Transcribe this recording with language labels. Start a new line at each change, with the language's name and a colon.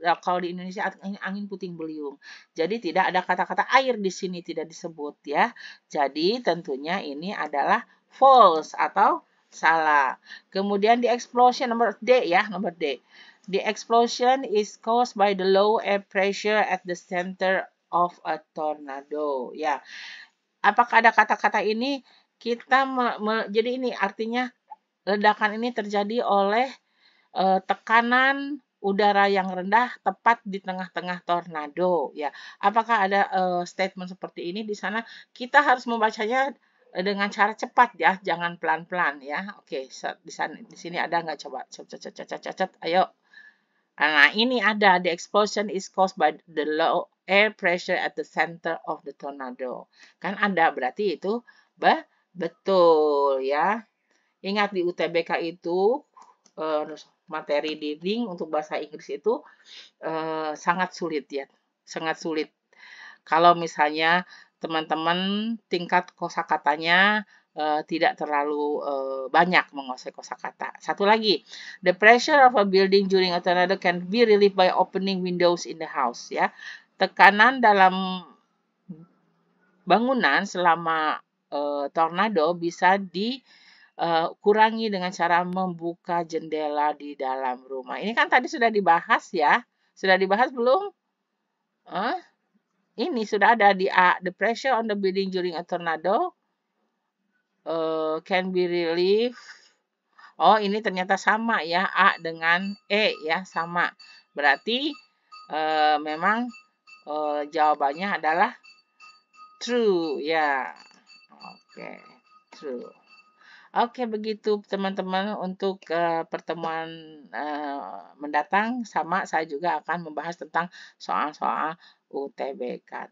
Indonesian: Kalau di Indonesia angin puting beliung. Jadi tidak ada kata-kata air di sini, tidak disebut ya. Jadi tentunya ini adalah false atau salah. Kemudian
English: the explosion
Indonesian: nomor D ya, nomor D.
English: The explosion is caused by the low air pressure at the center of a tornado.
Indonesian: Ya. Apakah ada kata-kata ini? Jadi ini artinya ledakan ini terjadi oleh tekanan udara yang rendah tepat di tengah-tengah tornado ya. Apakah ada statement seperti ini di sana? Kita harus membacanya dengan cara cepat ya, jangan pelan-pelan ya. Oke, di sini ada nggak, coba catat, ayo. Nah, ini ada,
English: the explosion is caused by the low air pressure at the center of the tornado.
Indonesian: Kan ada, berarti itu betul ya. Ingat di UTBK itu materi reading untuk bahasa Inggris itu sangat sulit ya, sangat sulit. Kalau misalnya teman-teman tingkat kosakatanya tidak terlalu banyak menguasai kosakata. Satu lagi,
English: the pressure of a building during a tornado can be relieved by opening windows in the house ya.
Indonesian: Tekanan dalam bangunan selama tornado bisa kurangi dengan cara membuka jendela di dalam rumah. Ini kan tadi sudah dibahas ya. Sudah dibahas belum? Ini sudah ada di A.
English: The pressure on the building during a tornado can be relieved.
Indonesian: Oh, ini ternyata sama ya, A dengan E ya, sama. Berarti memang jawabannya adalah true ya. Oke, true. Oke, begitu teman-teman untuk pertemuan mendatang sama saya juga akan membahas tentang soal-soal UTBK.